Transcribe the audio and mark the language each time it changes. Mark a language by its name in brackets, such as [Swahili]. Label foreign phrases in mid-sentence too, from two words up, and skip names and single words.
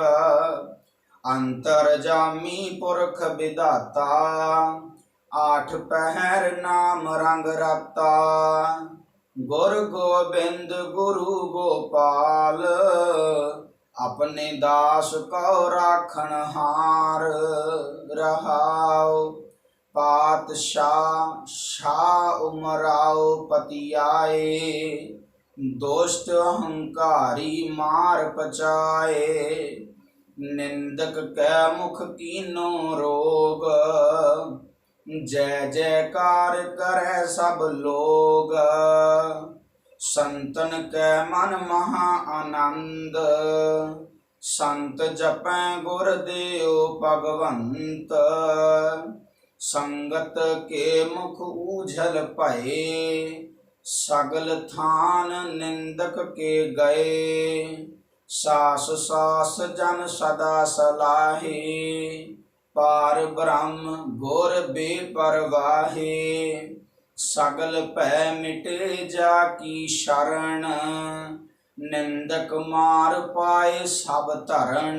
[Punjabi] ਅੰਤਰਜਾਮੀ ਪੁਰਖ ਵਿਧਾਤਾ, ਆਠ ਪਹਰ ਨਾਮ ਰੰਗ ਰਤਾ, ਗੁਰ ਗੋਬਿੰਦ ਗੁਰੂ ਗੋਪਾਲ, ਅਪਨੇ ਦਾਸ ਕੋ ਰਾਖਣ ਹਾਰ ਰਹਾਓ। ਪਾਤਸ਼ਾਹ ਸ਼ਾਹ ਉਮਰਾਓ ਪਤਿ ਆਏ, ਦੋਸ਼ਟ ਅਹੰਕਾਰੀ ਮਾਰ ਪਚਾਏ, ਨਿੰਦਕ ਕੇ ਮੁਖ ਕੀਨੋ ਰੋਗ, ਜੈ ਜੈਕਾਰ ਕਰੇ ਸਬ ਲੋਗ। ਸੰਤਨ ਕੇ ਮਨ ਮਹਾ ਆਨੰਦ, ਸੰਤ ਜਪੈ ਗੁਰਦੇਵ ਭਗਵੰਤ, ਸੰਗਤ ਕੇ ਮੁਖ ਉਝਲ ਪਏ, ਸਗਲ ਥਾਨ ਨਿੰਦਕ ਕੇ ਗਏ। ਸਾਸ ਸਾਸ ਜਨ ਸਦਾ ਸਲਾਹੇ, ਪਾਰ ਬ੍ਰਹਮ ਘੋਰ ਬੇਪਰਵਾਹੇ, ਸਗਲ ਭੈ ਮਿਟੇ ਜਾਕੀ ਸ਼ਰਣ, ਨਿੰਦਕ ਮਾਰ ਪਾਏ ਸਬ ਧਰਣ।